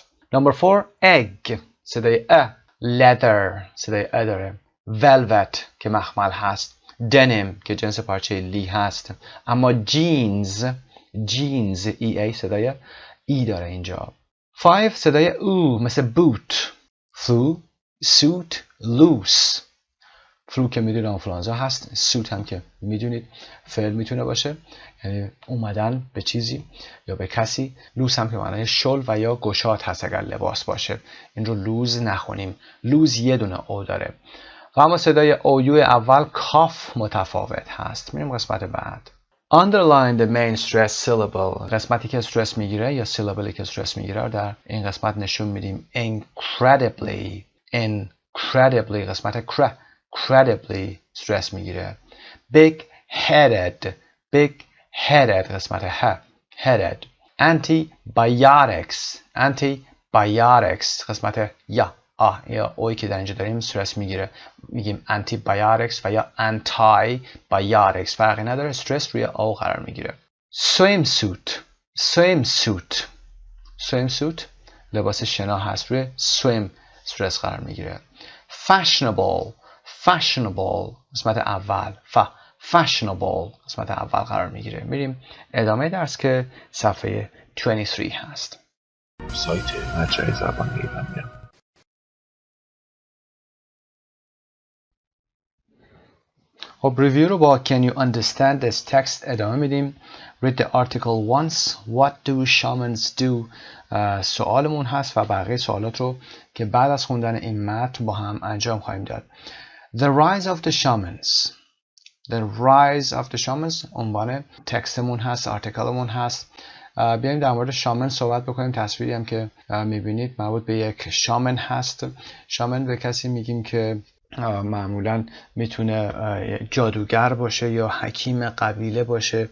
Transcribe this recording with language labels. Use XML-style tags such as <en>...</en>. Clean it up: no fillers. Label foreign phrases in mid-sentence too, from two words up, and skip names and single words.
<en>Number 4 egg</en> <fa>صدای ا. leather صدای ا داره. velvet که مخمل هست. denim که جنس پارچه لی هست. اما jeans ای صدای ای داره اینجا.</fa> <en>5</en> <fa>صدای او مثل</fa> <en>boot. flu, suit, loose.</en> <fa>فلو که میدونید آنفلانزا هست. سوت هم که میدونید فعل میتونه باشه یعنی اومدن به چیزی یا به کسی. لوس هم که معنای شل و یا گشاد هست اگر لباس باشه. این رو لوز نخونیم. لوز یه دونه او داره. و اما صدای اویو اول کاف متفاوت هست. میریم قسمت بعد.</fa> <en>Underline the main stress syllable.</en> <fa>قسمتی که استرس میگیره یا syllable که استرس میگیره در این قسمت نشون میدیم. incredibly قسمت</fa> <en>incredibly stress</en> <fa>میگیره.</fa> <en>big headed</en> <fa>قسمت headed. antibiotics قسمت یا اوی که در اینجا داریم استرس میگیره میگیم antibiotics و یا antibiotics فرقی نداره استرس روی او قرار میگیره. swimsuit لباس شنا هست روی swim استرس قرار میگیره. fashionable قسمت اول fashionable قسمت اول قرار میگیره. میریم ادامه درس که صفحه 23 هست. سایت مجموعه زبان ایرانیان. خب ریویو رو با</fa> <en>Can you understand this text</en> <fa>ادامه میدیم.</fa> <en>Read the article once. What do shamans do?</en> <fa>سوالمون هست و بقیه سوالات رو که بعد از خوندن این متن با هم انجام خواهیم داد.</fa> <en>The rise of the shamans</en> <fa>عنوان تکستمون هست، آرتیکلمون هست. بیاییم در مورد شامن صحبت بکنیم. تصویری هم که میبینید مربوط به یک شامن هست. شامن به کسی میگیم که معمولا میتونه جادوگر باشه یا حکیم قبیله باشه.</fa>